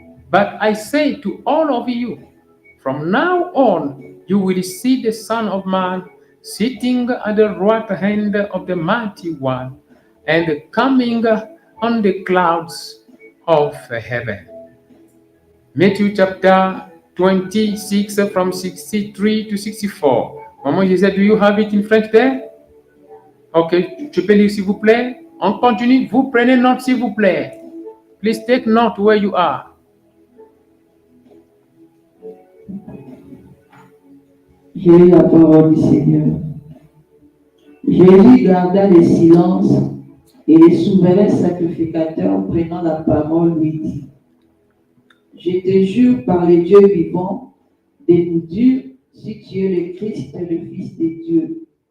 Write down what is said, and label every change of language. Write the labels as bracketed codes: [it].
[en] But I say to all of you, from now on you will see the Son of Man sitting at the right hand of the Mighty One and coming on the clouds of heaven. Matthew chapter 26 from 63 to 64. Maman Gisèle, do you have it in French there? [fr] Ok, tu peux lire s'il vous plaît? On continue, vous prenez note s'il vous plaît. [en] Please take note where you are. [fr] J'ai eu la parole du Seigneur. Jésus garda le silence et le souverain sacrificateur prenant la parole lui dit, je te jure par le Dieu vivant de nous dire si tu es le Christ, le Fils de Dieu.